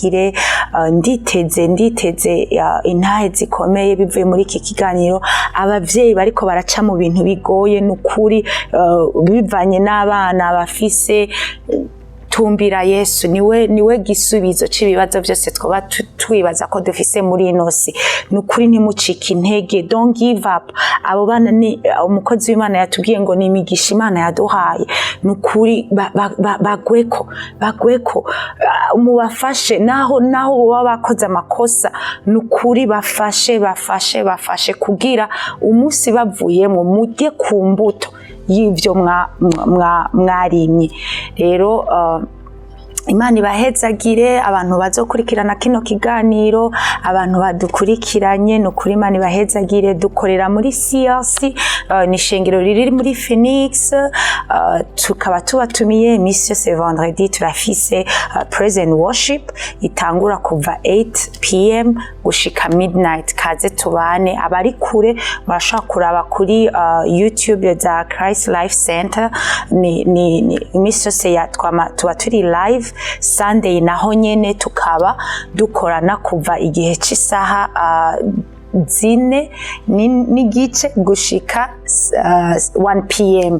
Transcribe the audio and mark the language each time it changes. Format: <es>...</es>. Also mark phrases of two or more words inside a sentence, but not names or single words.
<rn>Nditeze intahe zikomeye bivuye muri iki kiganiro. Abavyeyi bariko baraca mu bintu bigoye nukuri, bivanye n'abana bafise, tumbira Yesu niwe gisubizo c'ibibazo byose twoba twibaza ko dufise muri inosi. Nukuri ntimucike intege,</rn> <en>don't give up.</en> <rn>Abo bana ni umukozi w'Imana yatubwiye ngo ni imigisha Imana yaduhaye. Nukuri bagweko mubafashe naho baba bakoze amakosa. Nukuri bafashe kugira umunsi bavuyemo mujye ku mbuto y'ivyo mwarimye. Rero Imana ibahezagire abantu bazokurikirana kino kiganiro, abantu badukurikiranye nukuri Imana ibahezagire. Dukorera muri CLC, ni ishengero riri muri Phoenix, tukaba tubatumiye imisi yose vendredi turafise</rn> <en>praise and worship</en> <rn>itangura kuva 8 p.m. gushika midnight. Kaze tubane, abari kure murashobora kuraba kuri YouTube za Christ Life Center. Ni imisi yose tuba turi live. Sunday naho nyene tukaba dukorana kuva igihe c'isaha 4 n'igice gushika 1 p.m.</rn>